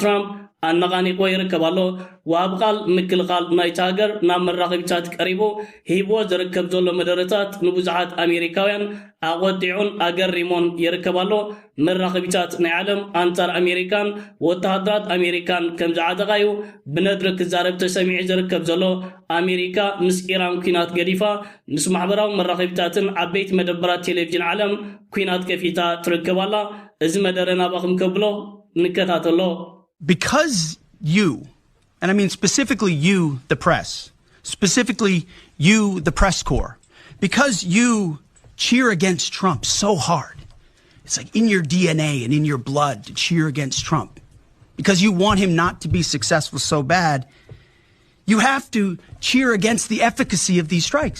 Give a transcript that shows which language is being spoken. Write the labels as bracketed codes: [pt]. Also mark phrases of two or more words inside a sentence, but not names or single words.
[ti] ትራምፕ ኣነቓኒቆ ይርከብ ኣሎ ወሃብ ቃል ምክልኻል ናይቲ ሃገር ናብ መራኸቢታት ቀሪቡ ሂቦ ዝርከብ ዘሎ መደረታት ንብዙሓት ኣሜሪካውያን ኣቆጢዑን ኣገሪሞን ይርከብ ኣሎ መራኸቢታት ናይ ዓለም ኣንጻር ኣሜሪካን ወተሃደራት ኣሜሪካን ከም ዝዓጠቓዩ ብነድሪ ክዛረብ ተሰሚዑ ዝርከብ ዘሎ ኣሜሪካ ምስ ኢራን ኩናት ገዲፋ ምስ ማሕበራዊ መራኸቢታትን ዓበይቲ መደበራት ቴሌቭዥን ዓለም ኩናት ከፊታ ትርከብ ኣላ እዚ መደረ ናባኹም ከብሎ ንከታተሎ [en] Because you, and I mean specifically you, the press, specifically you, the press corps, because you cheer against Trump so hard, it's like in your DNA and in your blood to cheer against Trump, because you want him not to be successful so bad, you have to cheer against the efficacy of these strikes.